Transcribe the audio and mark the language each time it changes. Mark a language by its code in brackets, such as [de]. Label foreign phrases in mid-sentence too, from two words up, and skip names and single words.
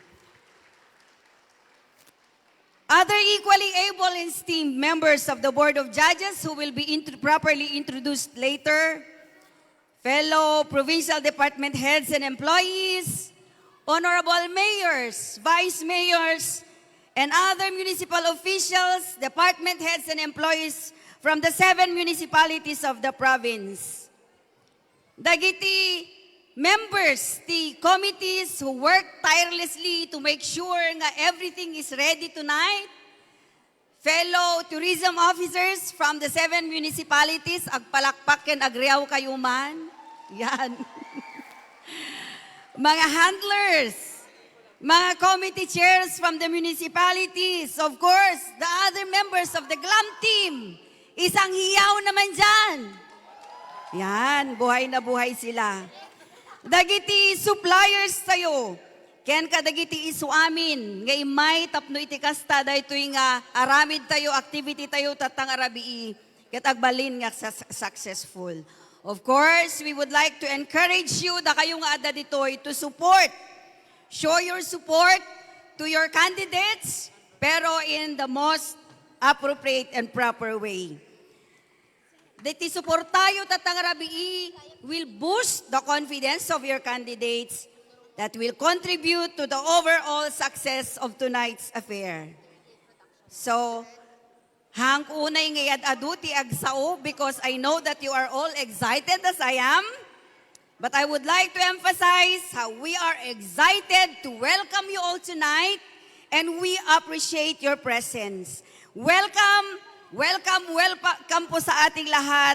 [en] Other equally able and esteemed members of the Board of Judges who will be properly introduced later, fellow provincial department heads and employees, honorable mayors, vice mayors, and other municipal officials, department heads and employees from the 7 municipalities of the province. Dagiti members, the committees who work tirelessly to make sure that everything is ready tonight, fellow tourism officers from the 7 municipalities, [ilo] agpalakpak ken agriaw kayo man. [en] Yan. Mga handlers, mga committee chairs from the municipalities, of course, the other members of the GLAM team, [tl] isang hiyaw naman dyan. Yan, buhay na buhay sila. [ilo] Dagiti suppliers tayo, ken kadagiti isu amin, nga imay tapno iti kasta daytoy nga aramid tayo, activity tayo tatang arabii, ket agbalin nga successful. [en] Of course, we would like to encourage you [ilo] da kayo nga adda ditoy [en] to support. Show your support to your candidates, pero in the most appropriate and proper way. [ilo] Diti suportayo tatang arabii [en] will boost the confidence of your candidates that will contribute to the overall success of tonight's affair. [ilo] So, hang unay ngayad aduti agsao, [en] because I know that you are all excited as I am. But I would like to emphasize how we are excited to welcome you all tonight, and we appreciate your presence. Welcome, welcome, welcome [tl] po sa ating lahat.